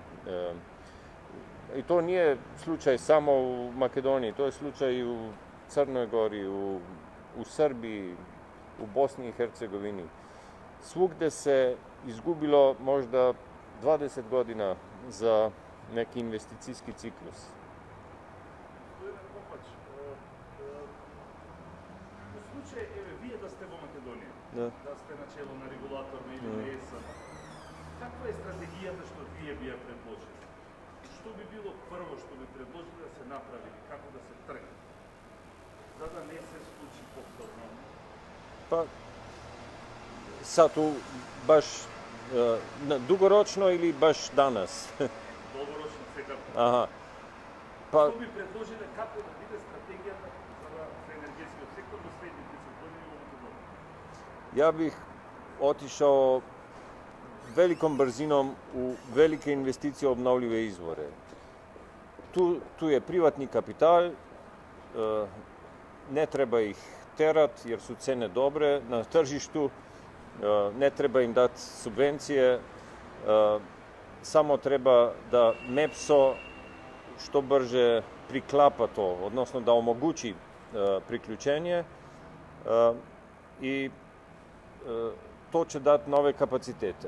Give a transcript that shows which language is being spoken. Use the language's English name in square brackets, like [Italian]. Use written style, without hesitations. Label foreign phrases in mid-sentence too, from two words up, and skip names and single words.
[Serbian] I to nije slučaj samo u Makedoniji, to je slučaj i u Crnoj Gori, u Srbiji, u Bosni i Hercegovini. Svugde se izgubilo možda 20 godina za neki investicijski ciklus. Gospodine Kopač, u slučaju, [Macedonian] вие да сте во Македонија, да сте на чело на регулаторна или на ЕСА, каква е стратегијата што вие би ја предложили? Што би било прво што би предложили да се направи, како да се тргне, за да не се случи повторно? [Serbian] Pa, sad tu baš dugoročno ili baš danas? [Macedonian] Долгорочно сега. [Serbian] Aha. Pa, [Macedonian] Што би предложиле како да биде стратегијата за енергетскиот сектор во следните 10 години во Македонија? [Serbian] ja bih otišao velikom brzinom u velike investicije u obnovljive izvore. Tu je privatni kapital, ne treba ih terat jer su cene dobre na tržištu, ne treba im dati subvencije, samo treba da MEPSO što brže priklapa to, odnosno da omogući priključenje i to će dati nove kapacitete.